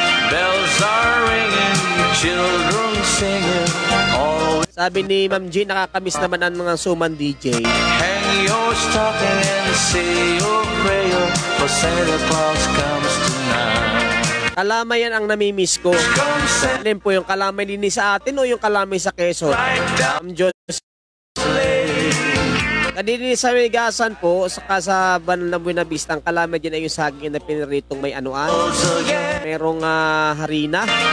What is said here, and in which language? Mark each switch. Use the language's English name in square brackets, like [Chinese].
[English] Bells are ringing, children singing. [Filipino] Sabi ni Ma'am G, nakakamiss naman ang mga suman DJ. [English] Hang your stocking and say your prayer, for Santa Claus comes tonight. [Filipino] Kalamay yan ang namimiss ko. Alin po yung kalamay din sa atin o yung kalamay sa Quezon? Ma'am Diyos. Kanini sa Migasan po, saka sa Banal na Buena Vista, ang kalamay din ay yung saging na piniritong may merong harina.